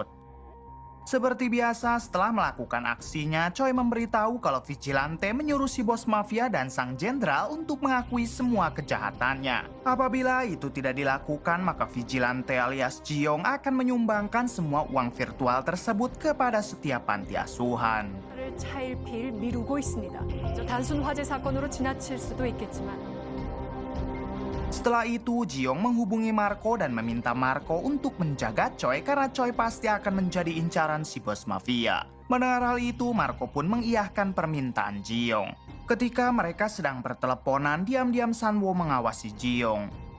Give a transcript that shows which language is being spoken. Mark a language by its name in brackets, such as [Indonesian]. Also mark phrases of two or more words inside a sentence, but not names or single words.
[Indonesian] Seperti biasa, setelah melakukan aksinya, Choi memberitahu kalau Vigilante menyuruh si bos mafia dan sang jenderal untuk mengakui semua kejahatannya. Apabila itu tidak dilakukan, maka Vigilante alias Jiong akan menyumbangkan semua uang virtual tersebut kepada setiap panti asuhan. [Korean] 차일피일 미루고 있습니다. 단순 화재 사건으로 지나칠 수도 있겠지만 [Indonesian] Setelah itu, Jiong menghubungi Marco dan meminta Marco untuk menjaga Choi karena Choi pasti akan menjadi incaran si bos mafia. Mendengar hal itu, Marco pun mengiyahkan permintaan Jiong. Ketika mereka sedang berteleponan, diam-diam Sanwo mengawasi Jiong.